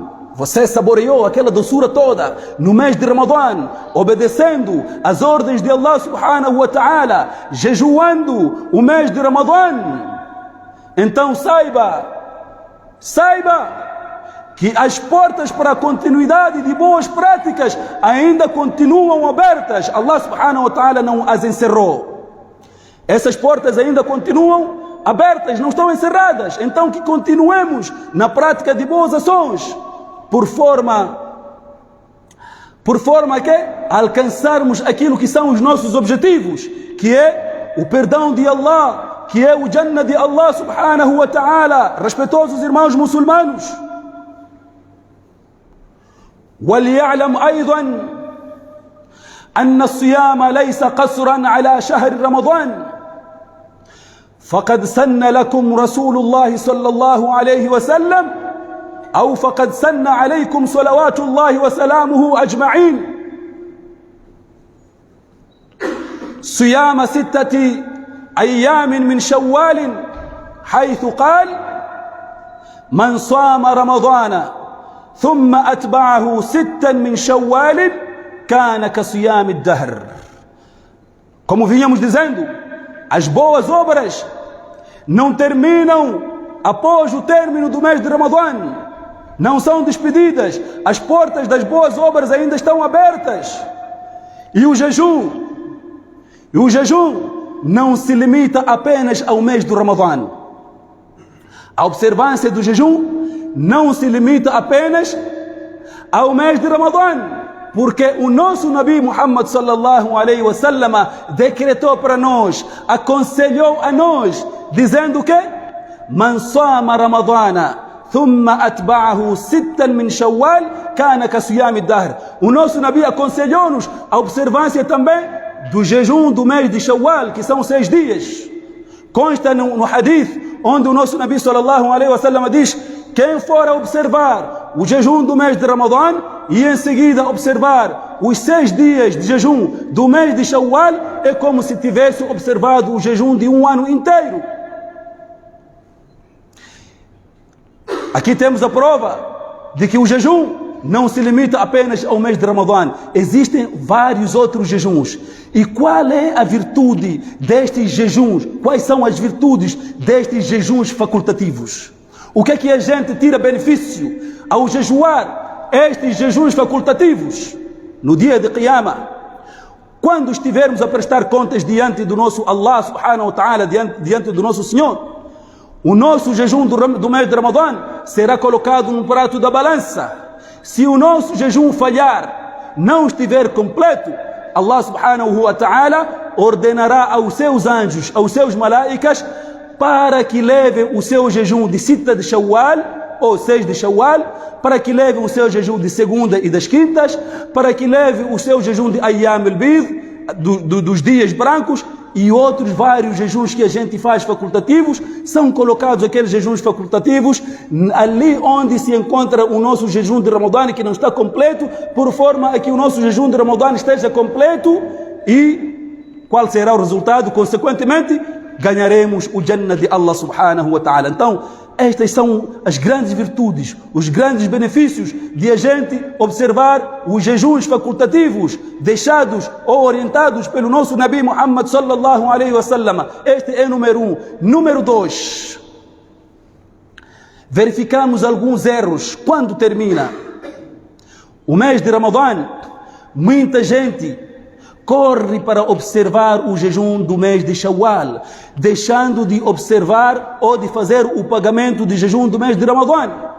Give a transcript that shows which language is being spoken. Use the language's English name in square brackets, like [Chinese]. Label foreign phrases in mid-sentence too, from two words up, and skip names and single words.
[Portuguese] Você saboreou aquela doçura toda no mês de Ramadã, obedecendo as ordens de Allah [Arabic] سبحانه وتعالى, [Portuguese] jejuando o mês de Ramadã. Então saiba que as portas para a continuidade de boas práticas ainda continuam abertas. Allah [Arabic] سبحانه وتعالى [Portuguese] não as encerrou. Essas portas ainda continuam abertas, não estão encerradas. Então que continuemos na prática de boas ações, por forma que alcançarmos aquilo que são os nossos objetivos, que é o perdão de Allah, que é o Jannah de Allah [Arabic] سبحانه وتعالى. [Portuguese] Respeitosos irmãos muçulmanos, [Arabic] وليعلم أيضا أن الصيام ليس قصرا على شهر رمضان، فقد سن لكم رسول الله صلى الله عليه وسلم، أو فقد سن عليكم صلوات الله وسلامه أجمعين صيام 6 أيام من شوال، حيث قال: من صام رمضان ثم أتبعه 6 من شوال كان كصيام الدهر. [Portuguese] Como vínhamos dizendo, as boas obras não terminam após o término do mês de Ramadã, não são despedidas. As portas das boas obras ainda estão abertas. E o jejum não se limita apenas ao mês do Ramadã. A observância do jejum não se limita apenas ao mês de Ramadã, porque o nosso Nabi Muhammad [Arabic] صلى الله عليه وسلم [Portuguese] decretou para nós, aconselhou a nós, dizendo que [Arabic] من صام رمضان ثم أتبعه ستا من شوال كان كصيام دهر. [Portuguese] O nosso Nabi aconselhou-nos a observância também do jejum do mês de Shawwal, que são 6 dias. Consta no hadith onde o nosso Nabi [Arabic] صلى الله عليه وسلم [Portuguese] diz: quem for a observar o jejum do mês de Ramadã e em seguida observar os 6 dias de jejum do mês de Shawwal, é como se tivesse observado o jejum de um ano inteiro. Aqui temos a prova de que o jejum não se limita apenas ao mês de Ramadã. Existem vários outros jejuns. E qual é a virtude destes jejuns? Quais são as virtudes destes jejuns facultativos? O que é que a gente tira benefício ao jejuar estes jejuns facultativos? No dia de Qiyamah, quando estivermos a prestar contas diante do nosso Allah [Arabic] سبحانه وتعالى, [Portuguese] diante do nosso Senhor, o nosso jejum do mês de Ramadã será colocado num prato da balança. Se o nosso jejum falhar, não estiver completo, Allah [Arabic] سبحانه وتعالى [Portuguese] ordenará aos seus anjos, aos seus malaicas, para que levem o seu jejum de Sitta de Shawwal, ou 6 de Shawwal, para que levem o seu jejum de segunda e das quintas, para que levem o seu jejum de [Arabic] أيام البيض, [Portuguese] dos dias brancos, e outros vários jejuns que a gente faz facultativos. São colocados aqueles jejuns facultativos ali onde se encontra o nosso jejum de Ramadã, que não está completo, por forma a que o nosso jejum de Ramadã esteja completo. E qual será o resultado? Consequentemente, ganharemos o Jannah de Allah [Arabic] سبحانه وتعالى. [Portuguese] Então, estas são as grandes virtudes, os grandes benefícios de a gente observar os jejuns facultativos deixados ou orientados pelo nosso Nabi Muhammad [Arabic] صلى الله عليه وسلم. [Portuguese] Este é número 1. Número 2. Verificamos alguns erros. Quando termina o mês de Ramadã, muita gente corre para observar o jejum do mês de Shawwal, deixando de observar ou de fazer o pagamento de jejum do mês de Ramadã.